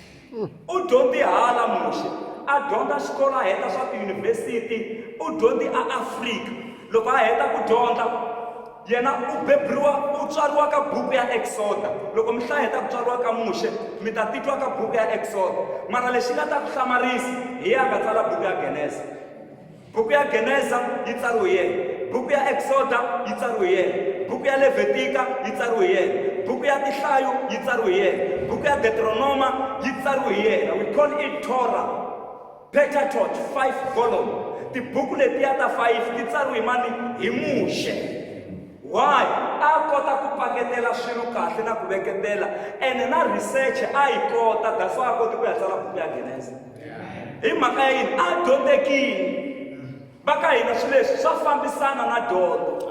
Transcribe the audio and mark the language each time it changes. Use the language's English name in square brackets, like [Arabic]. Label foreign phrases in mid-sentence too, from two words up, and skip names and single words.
[Tsonga] u dyondzi hala muxe a dyondza xikolo a heta swa tiyunivhesiti u dyondzi Afrika loko a heta ku dyondza yena u bebriwa u tswariwa ka buku ya Exoda loko mi heta ku tswariwa ka muxe mi ta titwa ka buku ya Exoda mara lexi nga ta ku hlamarisa hi ya nga tsala buku ya Genesa. Buku ya Genesa yi tsariwe yena, buku ya Exoda yi tsariwe yena, buku ya Levitika yi tsariwe yena, buku ya Tinhlayo yi tsariwe yena, buku ya Deuteronoma yi tsariwe yena. [English] We call it Torah, Pentateuch, 5 volume. [Tsonga] Tibuku letiya ta 5 ti tsariwe mani hi muxe. [English] Why? [Tsonga] A kota ku paketela swilo kahle na ku veketela ene na research a yi kota [English] that's why [Tsonga] a kota ku ya tsala buku ya Genesa. Hi mhaka ya yini a dyondzekile baka hina swilo leswi swa fambisana na dyondzo.